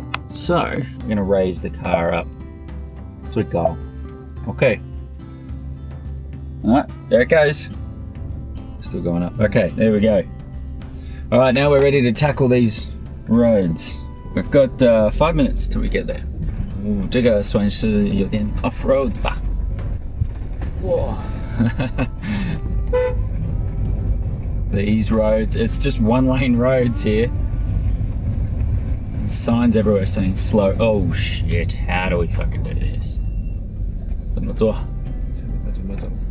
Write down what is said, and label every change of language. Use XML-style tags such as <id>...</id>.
<en>So, I'm gonna raise the car up to go. Okay. Alright, there it goes. Still going up. Okay, there we go. Alright, now we're ready to tackle these roads. We've got 5 minutes till we get there.</en> <zh>这个算是有点 off-road 吧。哇。</zh> <en>These roads, it's just one-lane roads here. Signs everywhere saying slow. Oh shit, how do we fucking do this?</en> <zh>怎么做？怎么走？</zh>